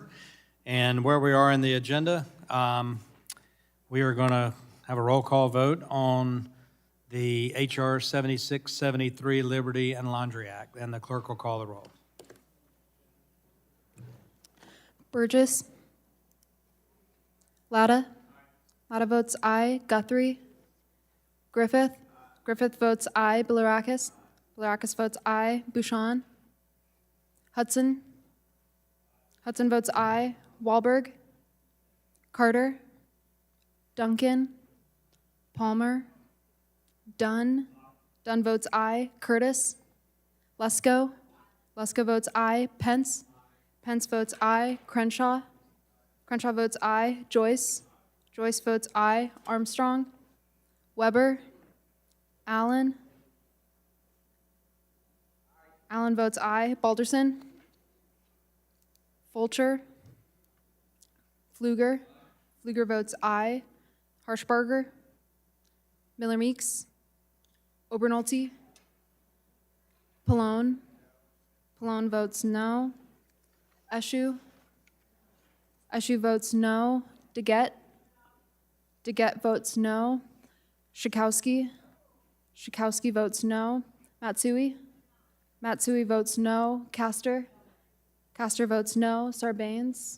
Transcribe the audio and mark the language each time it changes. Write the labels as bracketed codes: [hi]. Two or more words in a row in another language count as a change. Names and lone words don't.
[en] And where we are in the agenda, we are going to have a roll call vote on the HR 7673 Liberty and Laundry Act, and the clerk will call the roll. Burgess. Latta. Latta votes aye. Guthrie. Griffith. Griffith votes aye. Bilirakis. Bilirakis votes aye. Bouchon. Hudson. Hudson votes aye. Wahlberg. Carter. Duncan. Palmer. Dunn. Dunn votes aye. Curtis. Lesko. Lesko votes aye. Pence. Pence votes aye. Crenshaw. Crenshaw votes aye. Joyce. Joyce votes aye. Armstrong. Weber. Allen. Allen votes aye. Balderson. Fulcher. Pfluger. Pfluger votes aye. Harshbarger. Miller Meeks. Obernolte. Pallone. Pallone votes no. Eshu. Eshu votes no. DeGette. DeGette votes no. Schakowsky. Schakowsky votes no. Matsui. Matsui votes no. Castor. Castor votes no. Sarbanes.